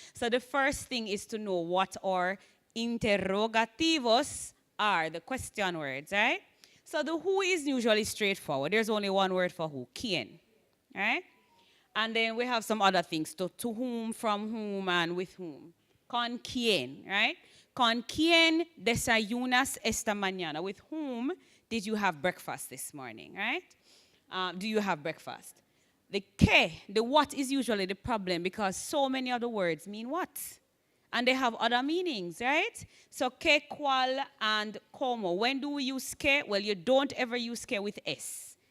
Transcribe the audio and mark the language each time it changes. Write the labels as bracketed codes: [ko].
[en] So the first thing is to know what our interrogativos are, the question words, right? So the who is usually straightforward. There's only one word for who, quién, right? And then we have some other things, to whom, from whom, and with whom. [es] Con quién, right? Con quién desayunas esta mañana? [en] With whom did you have breakfast this morning, right? Do you have breakfast? The qué, the what is usually the problem because so many of the words mean what? And they have other meanings, right? So qué, cuál, and cómo. When do we use qué? Well, you don't ever use qué with S.